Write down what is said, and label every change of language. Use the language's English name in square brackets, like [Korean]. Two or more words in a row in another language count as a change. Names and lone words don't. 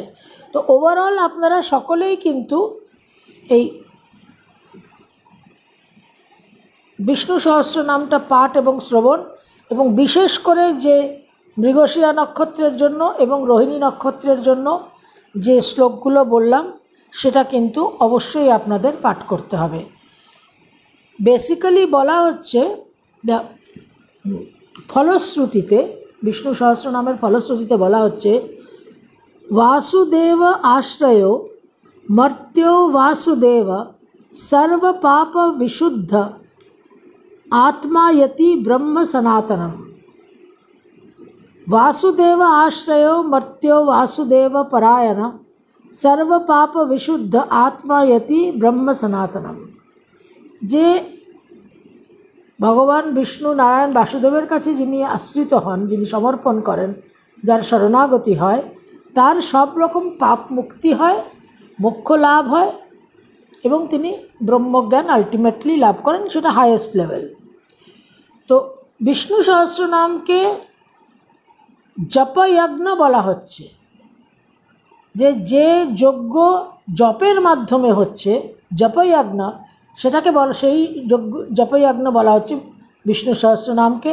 [Bangla] তো ওভারঅল আপনারা সকলেই কিন্তু এই বিষ্ণু সহস্র নামটা পাঠ এবং শ্রবণ, এবং বিশেষ করে যে মৃগশিরা নক্ষত্রের জন্য এবং রোহিণী নক্ষত্রের জন্য যে শ্লোকগুলো বললাম সেটা কিন্তু অবশ্যই আপনাদের পাঠ করতে হবে। বেসিক্যালি বলা হচ্ছে ফলশ্রুতিতে, বিষ্ণু সহস্রনামের ফলশ্রুতিতে বলা হচ্ছে [Sanskrit] वासुदेव आश्रय मर्त्यो वासुदेव सर्व पाप विशुद्ध आत्मा यति ब्रह्म सनातनम। वासुदेव आश्रय मर्त्यो वासुदेव परायण सर्व पाप विशुद्ध आत्मा यति ब्रह्म सनातनम। [Bangla] যে ভগবান বিষ্ণু নারায়ণ বাসুদেবের কাছে যিনি আশ্রিত হন, যিনি সমর্পণ করেন, যার শরণাগতি হয়, তার সব রকম পাপ মুক্তি হয় মোক্ষ লাভ হয় এবং তিনি ব্রহ্মজ্ঞান আলটিমেটলি লাভ করেন, সেটা [English] highest level. [Bangla] তো বিষ্ণু সহস্রনামকে জপযজ্ঞ বলা হচ্ছে, যে যজ্ঞ জপের মাধ্যমে হচ্ছে জপযজ্ঞ, সেটাকে সেই জপযজ্ঞ বলা হচ্ছে বিষ্ণু সহস্রনামকে।